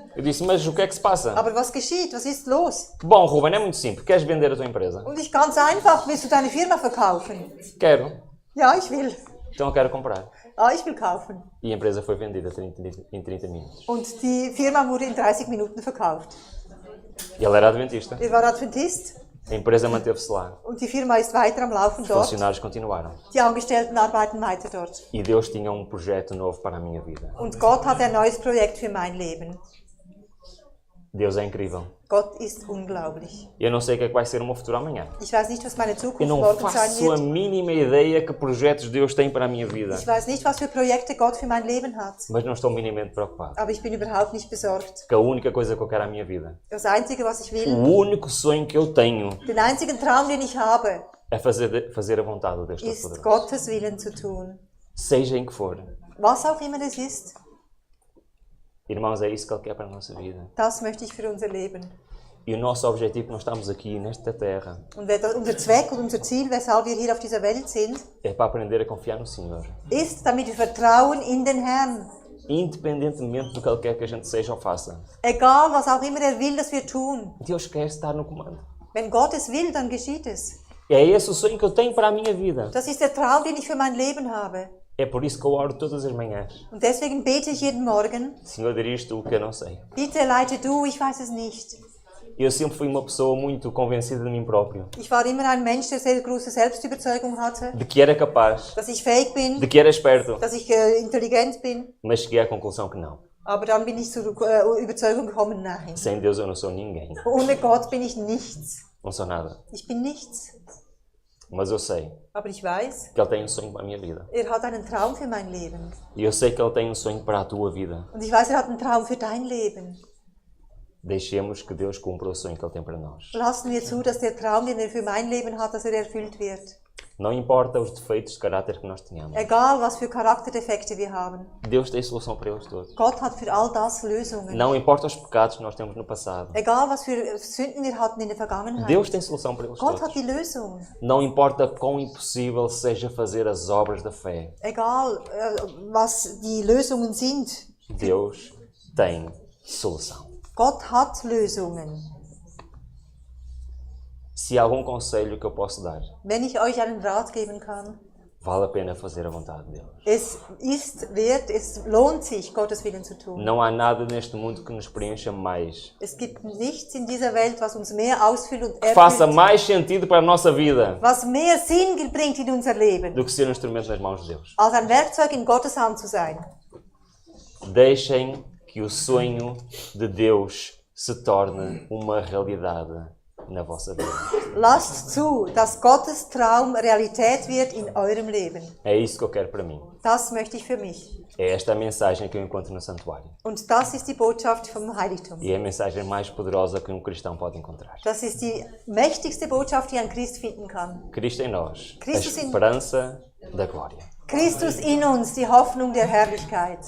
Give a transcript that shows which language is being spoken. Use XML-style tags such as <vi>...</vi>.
<pt>Eu disse, mas o que é que se passa?</pt> <de>Aber was geschieht? Was ist los?</de> <pt>Bom, Ruben, é muito simples. Queres vender a tua empresa?</pt> <de>Und ich ganz einfach, willst du deine Firma verkaufen?</de> <pt>Quero.</pt> <de>Ja, ich will.</de> <pt>Então eu quero comprar.</pt> <de>Ah, ich will kaufen.</de> <pt>E a empresa foi vendida em 30 minutos.</pt> <de>Und die Firma wurde in 30 Minuten verkauft.</de> <pt>Ele era adventista.</pt> <de>Er war Adventist</de> <pt>A empresa manteve-se lá.</pt> <de>und die Firma ist weiter am Laufen</de> <pt>Os</pt> <de>dort.</de> <pt>funcionários continuaram.</pt> <de>Die Angestellten arbeiten weiter dort.</de> <pt>E Deus tinha um projeto novo para a minha vida.</pt> <de>Und Gott hat ein neues Projekt für mein Leben.</de> <pt>Deus é incrível.</pt> <de>Gott ist unglaublich.</de> <pt>Eu não sei o que é que vai ser o meu futuro amanhã.</pt> <de>Ich weiß nicht, was meine</de> <pt>Eu</pt> <de>Zukunft</de> <pt>não</pt> <de>morgen sein</de> <pt>faço a</pt> <de>wird.</de> <pt>mínima ideia que projetos Deus tem para a minha vida.</pt> <de>Ich weiß nicht, was für Projekte Gott für mein Leben hat.</de> <pt>Mas não estou minimamente preocupado.</pt> <de>Aber ich bin überhaupt nicht besorgt.</de> <pt>Porque a única coisa que eu quero à minha vida,</pt> <de>Das Einzige, was ich</de> <pt>o</pt> <de>will,</de> <pt>único sonho que eu tenho,</pt> <de>den einzigen Traum, den ich habe,</de> <pt>é fazer a vontade de Deus</pt> <de>ist</de> <pt>Todo-Poderoso.</pt> <de>Gottes Willen zu tun.</de> <pt>Seja em que for.</pt> <de>Was auch immer es ist,</de> <pt>Irmãos, é isso que Ele quer para a nossa vida.</pt> <de>das möchte ich für unser Leben.</de> <pt>E o nosso objetivo, nós estamos aqui nesta terra,</pt> <de>Und unser Zweck und unser Ziel, weshalb wir hier auf dieser Welt sind,</de> <pt>é para aprender a confiar no Senhor.</pt> <de>ist, damit wir vertrauen in den Herrn.</de> <pt>Independentemente do que Ele quer que a gente seja ou faça.</pt> <de>Egal, was auch immer er will, dass wir tun.</de> <pt>Deus quer estar no comando.</pt> <de>Wenn Gott es will, dann geschieht es.</de> <pt>É esse o sonho que eu tenho para a minha vida.</pt> <de>Das ist der Traum, den ich für mein Leben habe.</de> <pt>É por isso que eu oro todas as manhãs.</pt> <de>Und deswegen bete ich jeden Morgen,</de> <pt>Senhor, dirige tu o que eu não sei.</pt> <de>bitte leite du, ich weiß es nicht.</de> <pt>Eu sempre fui uma pessoa muito convencida de mim próprio.</pt> <de>Ich war immer ein Mensch, der sehr große Selbstüberzeugung hatte,</de> <pt>De que era capaz.</pt> <de>dass ich fähig bin,</de> <pt>De que era esperto.</pt> <de>dass ich intelligent bin.</de> <pt>Mas cheguei à conclusão que não.</pt> <de>Aber dann bin ich zur Überzeugung gekommen, nein.</de> <pt>Sem Deus eu não sou ninguém.</pt> <de>Ohne Gott bin ich nichts.</de> <pt>Não sou nada.</pt> <de>Ich bin nichts.</de> <pt>Mas eu sei</pt> <de>Aber ich weiß,</de> <pt>que Ele tem um sonho para a minha vida.</pt> <de>er hat einen Traum für mein Leben.</de> <pt>E eu sei que Ele tem um sonho para a tua vida.</pt> <de>Und ich weiß, er hat einen Traum für dein Leben.</de> <pt>Deixemos que Deus cumpra o sonho que Ele tem para nós.</pt> <de>Lassen wir zu, dass der Traum, den er für mein Leben hat, dass er erfüllt wird.</de> <pt>Não importa os defeitos de caráter que nós tenhamos.</pt> <de>Egal, was für Charakterdefekte wir haben.</de> <pt>Deus tem solução para eles todos.</pt> <de>Gott hat für all das Lösungen.</de> <pt>Não importa os pecados que nós temos no passado.</pt> <de>Egal, was für Sünden wir hatten in der Vergangenheit.</de> <pt>Deus tem solução para eles</pt> <de>Gott</de> <pt>todos.</pt> <de>hat die Lösung.</de> <pt>Não importa quão impossível seja fazer as obras da fé.</pt> <de>Egal, was die Lösungen sind.</de> <pt>Deus tem solução.</pt> <de>Gott hat Lösungen.</de> <pt>Se há algum conselho que eu posso dar,</pt> <de>Wenn ich euch einen Rat geben kann,</de> <pt>vale a pena fazer a vontade de Deus.</pt> <de>es lohnt sich, Gottes Willen zu tun.</de> <pt>Não há nada neste mundo que nos preencha mais,</pt> <de>Es gibt nichts in dieser Welt, was uns mehr ausfüllt und</de> <pt>que faça</pt> <de>erfüllt,</de> <pt>mais sentido para a nossa vida</pt> <de>was mehr Sinn bringt in unser Leben,</de> <pt>do que ser um instrumento nas mãos de Deus.</pt> <de>als ein Werkzeug in Gottes Hand zu sein.</de> <pt>Deixem que o sonho de Deus se torne uma realidade na vossa vida.</pt> <de>Lasst zu, dass Gottes Traum Realität wird in eurem Leben.</de> <pt>É isso que eu quero para mim.</pt> <de>Das möchte ich für mich.</de> <pt>É esta a mensagem que eu encontro no santuário.</pt> <de>Und das ist die Botschaft vom Heiligtum.</de> <pt>E é a mensagem mais poderosa que um cristão pode encontrar.</pt> <de>Das ist die mächtigste Botschaft, die ein Christ finden kann.</de> <pt>Cristo em nós, a Cristo em- esperança da glória.</pt> <de>Christus in uns, die Hoffnung der Herrlichkeit.</de>